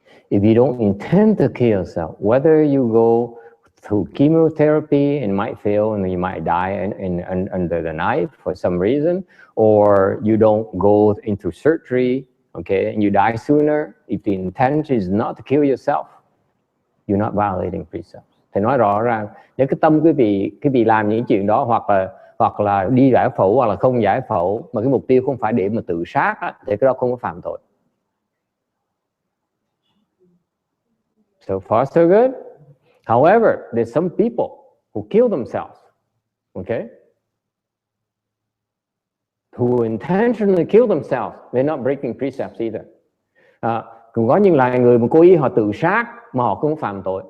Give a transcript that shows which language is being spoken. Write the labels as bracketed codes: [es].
[en] If you don't intend to kill yourself, whether you go through chemotherapy and might fail and you might die under the knife for some reason, or you don't go into surgery, okay, and you die sooner, if the intention is not to kill yourself, you're not violating precepts. [vi] Thì nói rõ ràng, nếu cái tâm quý vị làm những chuyện đó, hoặc là đi giải phẫu hoặc là không giải phẫu, mà cái mục tiêu không phải để mà tự sát á, thì cái đó không có phạm tội. [en] So far so good. However, there's some people who kill themselves, okay? Who intentionally kill themselves. They're not breaking precepts either. [vi] Cũng có những loài người mà cố ý họ tự sát mà họ không phạm tội.